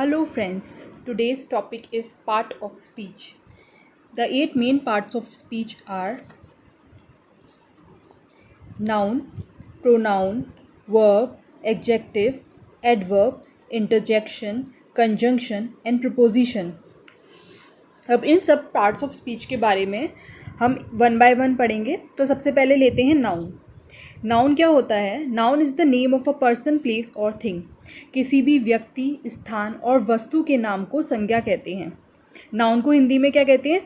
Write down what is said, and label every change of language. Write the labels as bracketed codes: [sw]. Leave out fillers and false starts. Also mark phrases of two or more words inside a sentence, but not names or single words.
[en] friends, today's topic is part of speech. The 8 main parts of speech are noun, pronoun, verb, adjective, adverb, interjection, conjunction and preposition. [hi] अब इन सब [en] parts of speech [hi] के बारे में हम [en] one by one [hi] पढ़ेंगे। तो सबसे पहले लेते हैं नाउन। नाउन क्या होता है? [en] Noun is the name of a person, place or thing. [hi] किसी भी व्यक्ति, स्थान और वस्तु के नाम को संज्ञा कहते हैं। नाउन को हिंदी में क्या कहते हैं?